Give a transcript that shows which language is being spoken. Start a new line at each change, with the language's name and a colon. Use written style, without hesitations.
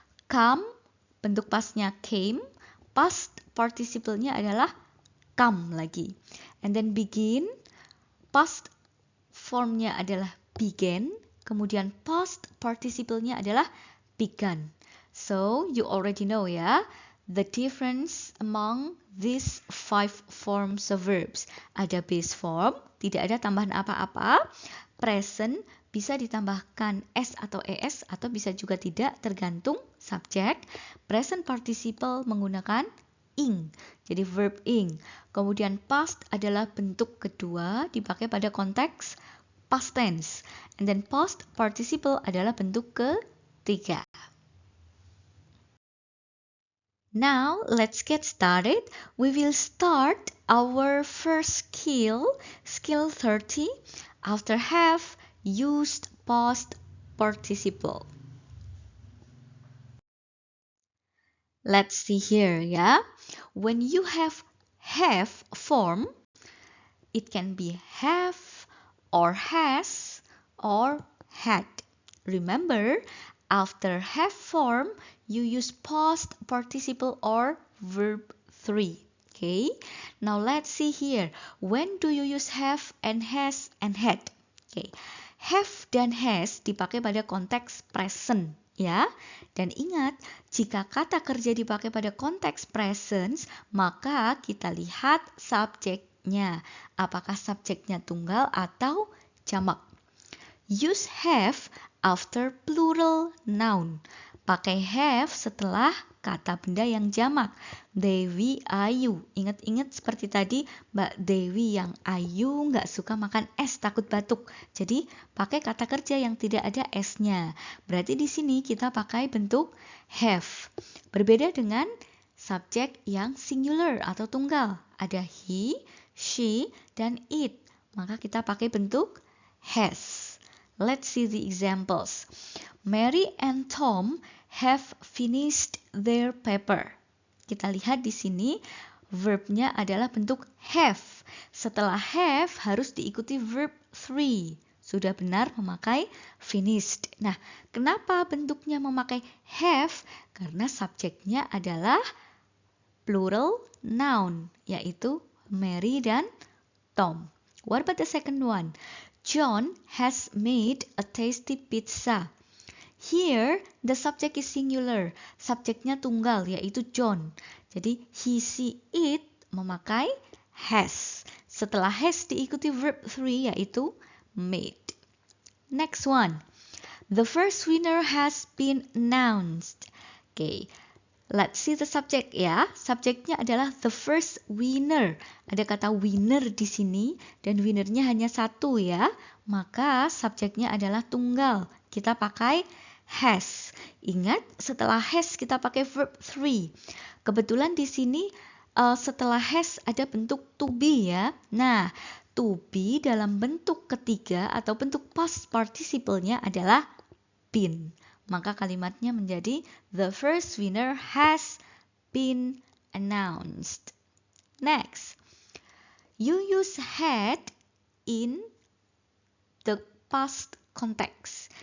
Indonesian: Come, bentuk pastnya came, past participle-nya adalah come lagi.
English: And then
Indonesian: begin, past formnya adalah began, kemudian past participle-nya adalah began.
English: So, you already know ya, the difference among these 5 forms of verbs.
Indonesian: Ada base form, tidak ada tambahan apa-apa. Present bisa ditambahkan s atau es atau bisa juga tidak, tergantung subjek. Present participle menggunakan ing, jadi verb ing. Kemudian past adalah bentuk kedua, dipakai pada konteks past tense.
English: And then
Indonesian: past participle adalah bentuk ketiga.
English: Now, let's get started. We will start our first skill 30, after have used past participle. Let's see here ya. When you have form, it can be have or has or had. Remember, after have form, you use past participle or verb 3. Okay, now let's see here. When do you use have and has and had?
Indonesian: Okay, have dan has dipakai pada konteks present ya. Dan ingat, jika kata kerja dipakai pada konteks present, maka kita lihat subjeknya. Apakah subjeknya tunggal atau jamak?
English: Use have after plural noun.
Indonesian: Pakai have setelah kata benda yang jamak. Dewi, Ayu. Ingat-ingat seperti tadi, Mbak Dewi yang Ayu nggak suka makan es, takut batuk. Jadi pakai kata kerja yang tidak ada s-nya. Berarti di sini kita pakai bentuk have. Berbeda dengan subjek yang singular atau tunggal. Ada he, she, dan it. Maka kita pakai bentuk has.
English: Let's see the examples. Mary and Tom have finished their paper.
Indonesian: Kita lihat di sini verbnya adalah bentuk have. Setelah have harus diikuti verb 3. Sudah benar memakai finished. Nah, kenapa bentuknya memakai have? Karena subjeknya adalah plural noun, yaitu Mary dan Tom.
English: What about the second one? John has made a tasty pizza. Here, the subject is singular.
Indonesian: Subjeknya tunggal, yaitu John. Jadi, he, she, it memakai has. Setelah has diikuti verb 3, yaitu made.
English: Next one. The first winner has been announced. Okay. Let's see the subject ya.
Indonesian: Subjeknya adalah the first winner. Ada kata winner di sini dan winnernya hanya satu ya. Maka subjeknya adalah tunggal. Kita pakai has. Ingat, setelah has kita pakai verb 3. Kebetulan di sini setelah has ada bentuk to be ya. Nah, to be dalam bentuk ketiga atau bentuk past participle-nya adalah been. Maka kalimatnya menjadi
English: the first winner has been announced. Next, you use had in the past context.